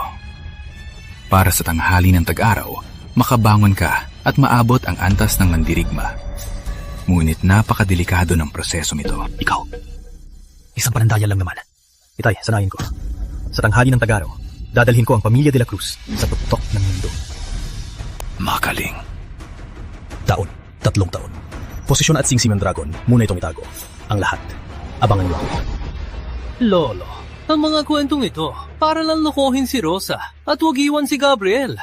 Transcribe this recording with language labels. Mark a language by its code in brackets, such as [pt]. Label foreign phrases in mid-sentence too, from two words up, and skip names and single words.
[tl] Para sa tanghali ng tag-araw, makabangon ka at maabot ang antas ng mandirigma. Ngunit napakadelikado ng proseso nito. Ikaw, isang panandaya lang naman. Itay, sanayin ko. Sa tanghali ng tag-araw, dadalhin ko ang pamilya de la Cruz sa tuktok ng mundo. Magaling. 3 taon. Posisyon at singsing ng dragon, muna itong itago. Ang lahat, abangan niyo ako. Lolo, ang mga kwentong ito para lang lokohin si Rosa at wag iwan si Gabriel.